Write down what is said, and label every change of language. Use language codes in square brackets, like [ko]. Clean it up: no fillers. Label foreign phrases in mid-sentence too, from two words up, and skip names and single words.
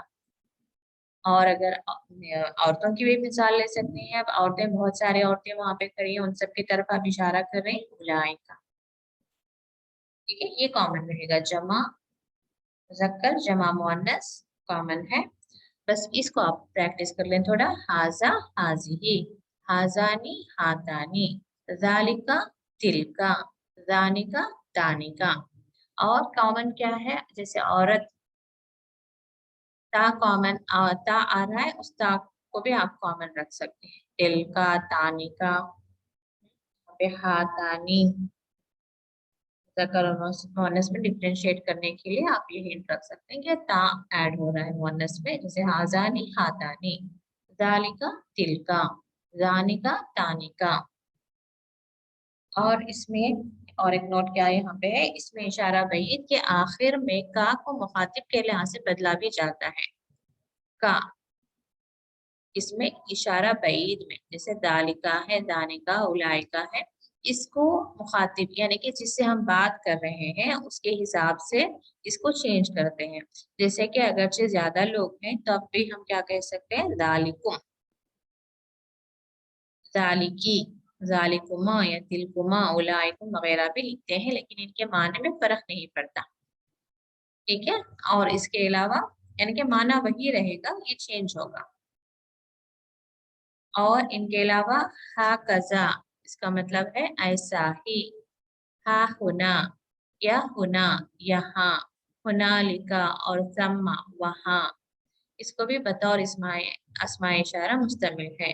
[hi] और अगर औरतों की भी मिसाल ले सकते हैं, अब औरतें बहुत सारी औरतें वहां पे खड़ी हैं, उन सब की तरफ आप इशारा कर रहे हैं, उलाइका। ठीक है, ये कॉमन रहेगा, जमा मुज़क्कर जमा मुअन्नस कॉमन है। बस इसको आप प्रैक्टिस कर लें थोड़ा, [ar] هذا هذه، هذان هاتان، ذلك تلك، ذانك تانك. [hi] और कॉमन क्या है, जैसे औरत, ता कॉमन, ता आ रहा है, उस ता को भी आप कॉमन रख सकते हैं, [ar] تلك تانك, [hi] पे हातानी। ज़कर और मुअन्नस में डिफरेंशिएट करने के लिए आप ये हिंट रख सकते हैं कि ता ऐड हो रहा है मुअन्नस में, जैसे [ar] هذان هاتان، ذلك تلك، ذانك تانك. [hi] और इसमें और एक नोट क्या यहाँ पे है, इसमें इशारा बैद के आखिर में का को मुखातिब के लिहाज से बदला भी जाता है, का इसमें इशारा बैद में, जैसे दालिका है, दानिका, उलाइका है, इसको मुखातिब यानी कि जिससे हम बात कर रहे हैं उसके हिसाब से इसको चेंज करते हैं। जैसे कि अगरचे ज्यादा लोग हैं तब भी हम क्या कह सकते हैं, [ar] ذلكم، ذلكِ، ذلكما [hi] या [ar] تلكما، أولئكم [hi] वगैरह भी लिखते हैं, लेकिन इनके माने में फर्क नहीं पड़ता। ठीक है, और इसके अलावा यानी कि माना वही रहेगा, ये चेंज होगा। और इनके अलावा [ar] هكذا, [hi] इसका मतलब है ऐसा ही, [ar] ها هنا [hi] या हुना यहाँ, हुनालिका और सम्मा वहाँ, इसको भी बतौर इस्माए अस्माए इशारा मुस्तमिल है।